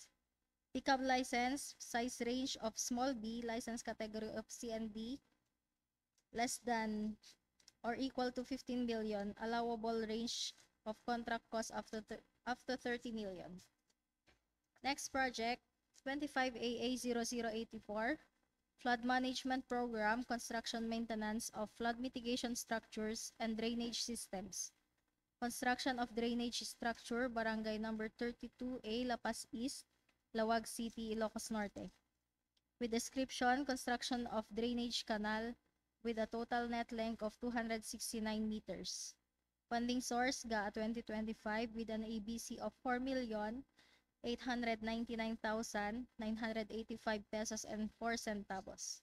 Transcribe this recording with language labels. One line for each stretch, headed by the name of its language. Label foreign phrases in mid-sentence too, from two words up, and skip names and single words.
English: Pickup license, size range of small b, license category of CND, less than or equal to 15 million, allowable range of contract cost up to 30 million. Next project, 25AA0084, Flood Management Program, construction maintenance of flood mitigation structures and drainage systems. Construction of drainage structure, Barangay number 32A, La Paz East, Lawag City, Ilocos Norte. With description, construction of drainage canal with a total net length of 269 meters. Funding source, GAA 2025 with an ABC of 4,899,985 pesos and 4 centavos.